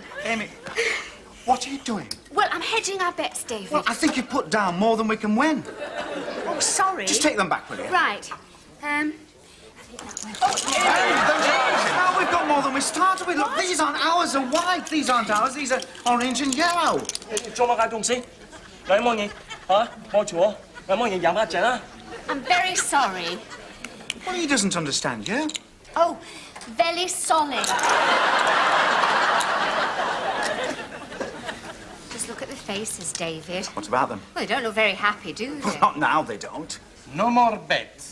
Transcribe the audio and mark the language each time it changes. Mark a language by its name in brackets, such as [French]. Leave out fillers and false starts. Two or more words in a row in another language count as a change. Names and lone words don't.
[English] Amy, what are you doing? Well, I'm hedging our bets, David. Well, I think you put down more than we can win. Oh, sorry. Just take them back, will you? Right. I think that went. Now we've got more than we started with. Look, these aren't ours, are white. These aren't ours. These are orange and yellow. [Cantonese] 做乜解凍先？有乜嘢嚇？望住我，有乜嘢飲一陣啊？ [English] I'm very sorry. Well, he doesn't understand you. Oh, very solid. Just look at the faces, David. What about them? Well, they don't look very happy, do Well, they? not now, they don't. No more bets.